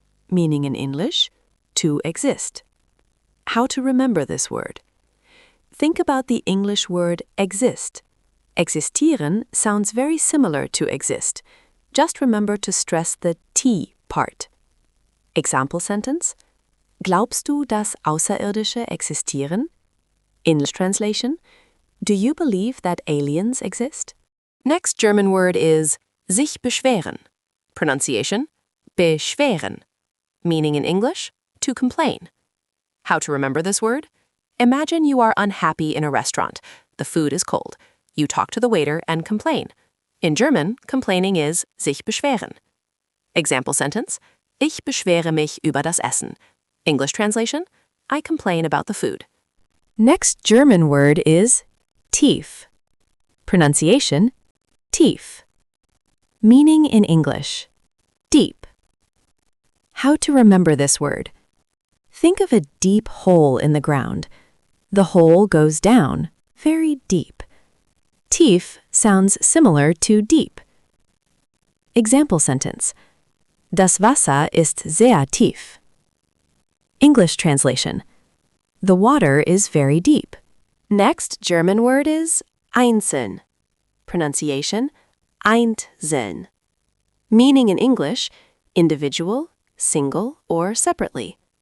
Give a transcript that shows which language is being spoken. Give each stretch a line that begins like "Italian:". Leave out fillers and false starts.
English: Meaning in English, to exist. How to remember this word. Think about the English word exist. Existieren sounds very similar to exist. Just remember to stress the T part. Example sentence,
German: Glaubst du, dass Außerirdische existieren?
English: English translation, do you believe that aliens exist? Next German word is sich beschweren. Pronunciation, beschweren. Meaning in English, to complain. How to remember this word? Imagine you are unhappy in a restaurant. The food is cold. You talk to the waiter and complain. In German, complaining is sich beschweren. Example sentence,
German: Ich beschwere mich über das Essen.
English: English translation, I complain about the food. Next German word is tief. Pronunciation, tief. Meaning in English, deep. How to remember this word. Think of a deep hole in the ground. The hole goes down, very deep. Tief sounds similar to deep. Example sentence,
German: Das Wasser ist sehr tief.
English: English translation, the water is very deep. Next German word is einzeln. Pronunciation, einzeln. Meaning in English, individual, single, or separately.